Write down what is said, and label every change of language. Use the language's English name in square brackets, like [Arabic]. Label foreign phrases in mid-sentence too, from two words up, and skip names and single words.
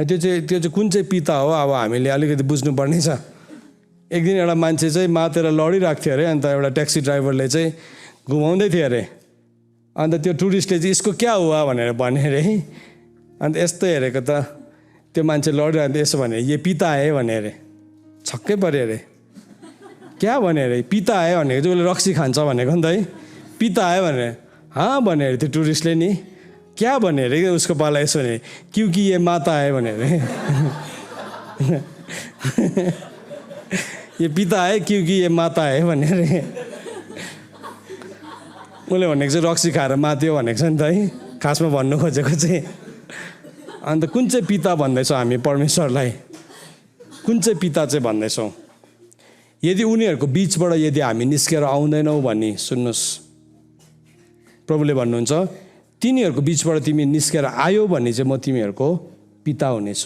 [Nepali] त्यो चाहिँ कुन चाहिँ पिता हो अब हामीले अलिकति बुझ्नुपर्ने छ। एक दिन एउटा मान्छे चाहिँ मातेर लडिरहेको थियो अरे, अन्त एउटा ट्याक्सी ड्राइभरले चाहिँ घुमाउँदै थियो अरे। अन्त त्यो टुरिस्टले चाहिँ यसको [Hindi] क्या हुआ [Nepali] भनेर भने अरे। अन्त यस्तो हेरेको त त्यो मान्छे लडिरहँदा यसो भने, [Hindi] ये पिता है [Nepali] भने अरे। छक्कै पऱ्यो अरे, क्या भने अरे, [Hindi] पिता है [Nepali] भनेको चाहिँ उसले रक्सी खान्छ भनेको नि त है। [Hindi] पिता है [Nepali] भने हाँ भने अरे त्यो टुरिस्टले नि। क्या भने अरे उसको पाला यसो भने, [Hindi] क्योंकि ये माता है [Nepali] भने अरे। [Hindi] ये पिता है क्योंकि ये माता है [Nepali] भने अरे। उसले भनेको चाहिँ रक्सी खाएर मात्यो भनेको छ नि त है, खासमा भन्नु खोजेको चाहिँ। अन्त कुन चाहिँ पिता भन्दैछौँ हामी परमेश्वरलाई? कुन चाहिँ पिता चाहिँ भन्दैछौँ? यदि उनीहरूको बिचबाट यदि हामी निस्केर आउँदैनौँ भने, सुन्नुहोस्, प्रभुले भन्नुहुन्छ, तिनीहरूको बिचबाट तिमी निस्केर आयो भने चाहिँ म तिमीहरूको पिता हुनेछु।